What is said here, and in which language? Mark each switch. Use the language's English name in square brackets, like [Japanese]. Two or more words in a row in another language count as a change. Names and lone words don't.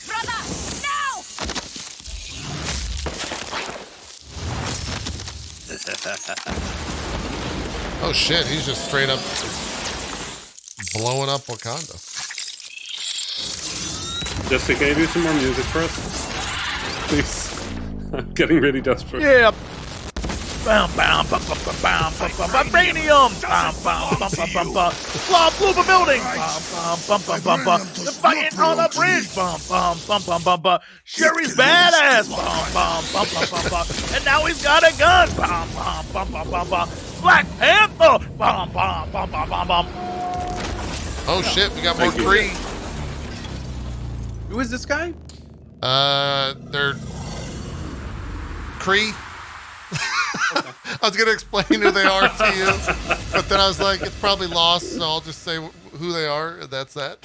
[English] Oh shit, he's just straight up blowing up Wakanda. Jessica, can you do some more music for us? Please. I'm getting really desperate. Yeah. Bam, bam, bam, bam, bam, bam, bam, vibranium. Bam, bam, bam, bam, bam, bam. Claw blew the building. Bam, bam, bam, bam, bam, bam. The fighting on the bridge. Bam, bam, bam, bam, bam, bam. Sherry's badass. Bam, bam, bam, bam, bam, bam. And now he's got a gun. Bam, bam, bam, bam, bam, bam. Black Panther. Bam, bam, bam, bam, bam, bam. Oh shit, we got more Kree. Who is this guy? They're Kree. I was gonna explain who they are to you, but then I was like, it's probably lost, so I'll just say who they are, and that's that.